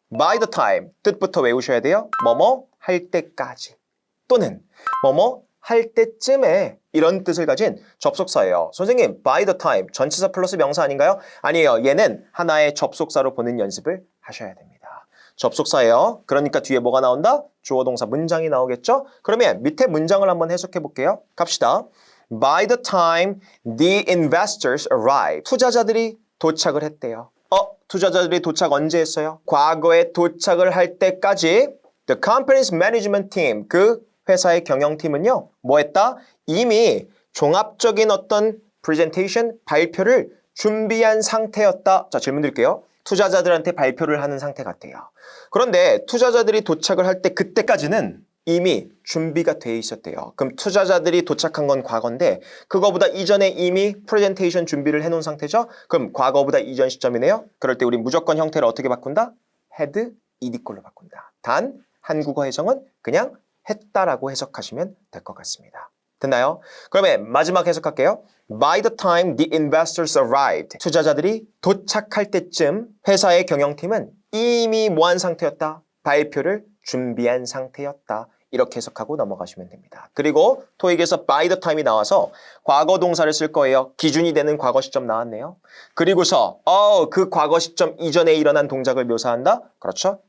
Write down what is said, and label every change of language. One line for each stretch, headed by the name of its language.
Korean: by the time 뜻부터 외우셔야 돼요. 뭐뭐 할 때까지 또는 뭐뭐 할 때쯤에 이런 뜻을 가진 접속사예요. 선생님, by the time 전치사 플러스 명사 아닌가요? 아니에요. 얘는 하나의 접속사로 보는 연습을 하셔야 됩니다. 접속사예요. 그러니까 뒤에 뭐가 나온다? 주어 동사 문장이 나오겠죠? 그러면 밑에 문장을 한번 해석해 볼게요. 갑시다.
English: By the time the investors arrived.
Korean: 투자자들이 도착을 했대요. 투자자들이 도착 언제 했어요? 과거에 도착을 할 때까지
English: the company's management team,
Korean: 그 회사의 경영팀은요, 뭐 했다? 이미 종합적인 어떤 presentation, 발표를 준비한 상태였다. 자, 질문 드릴게요. 투자자들한테 발표를 하는 상태 같아요. 그런데 투자자들이 도착을 할 때 그때까지는 이미 준비가 돼 있었대요. 그럼 투자자들이 도착한 건 과거인데 그거보다 이전에 이미 프레젠테이션 준비를 해놓은 상태죠? 그럼 과거보다 이전 시점이네요. 그럴 때 우리 무조건 형태를 어떻게 바꾼다? had, ed꼴로 바꾼다. 단 한국어 해석은 그냥 했다라고 해석하시면 될 것 같습니다. 됐나요? 그러면 마지막 해석할게요.
English: By the time the investors arrived.
Korean: 투자자들이 도착할 때쯤 회사의 경영팀은 이미 뭐한 상태였다? 발표를 준비한 상태였다. 이렇게 해석하고 넘어가시면 됩니다. 그리고 토익에서 by the time이 나와서 과거 동사를 쓸 거예요. 기준이 되는 과거 시점 나왔네요. 그리고서 그 과거 시점 이전에 일어난 동작을 묘사한다? 그렇죠.